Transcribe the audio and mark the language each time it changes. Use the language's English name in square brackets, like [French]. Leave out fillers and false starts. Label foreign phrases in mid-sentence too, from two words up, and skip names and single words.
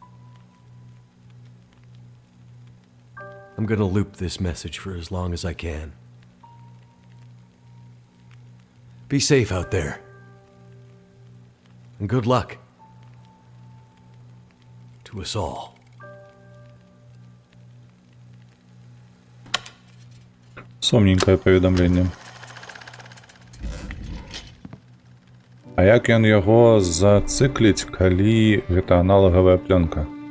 [English] I'm gonna loop this message for as long as I can. Be safe out there. And good luck. To us all. [Belarusian] Сумненькое паведамленне. А як ён яго зацыкліць, калі гэта аналагавая плёнка?